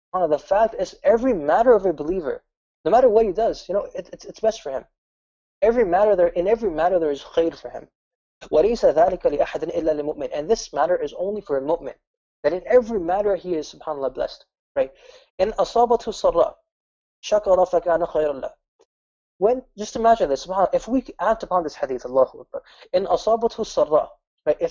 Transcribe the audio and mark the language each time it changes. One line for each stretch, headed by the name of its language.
English: The fact is, every matter of a believer, no matter what he does, it's best for him. In every matter there is khayr for him.
Arabic: وَلَيْسَ ذَلِكَ لِأَحَدٍ إِلَّا لِمُؤْمِنٍ.
English: And this matter is only for a mu'min. That in every matter he is, SubhanAllah, blessed. Right?
Arabic: In أصابته سراء شكر فكان خيرا له.
English: Just imagine this, subhanAllah, if we act upon this hadith, Allahu Akbar, in
Arabic: أصابته سراء,
English: right?